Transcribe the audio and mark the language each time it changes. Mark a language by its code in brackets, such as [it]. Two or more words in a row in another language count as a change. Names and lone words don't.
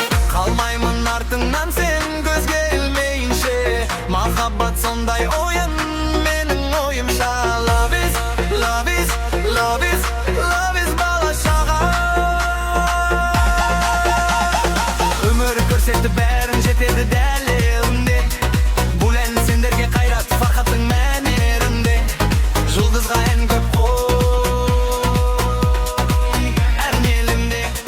[kk] Қалмаймын артыңнан сен көзге ілмейінше. Махаббат сондай ойын, менің ойымша. [en] Love is, love is, love is, love is [kk] бала шаға. Өмір көрсетті бәрін, жетеді дәл елінде. Бұл ән сендерге қайрат, фархаттың мәнерінде. Жұлдызға ән көп қой, әр елімде.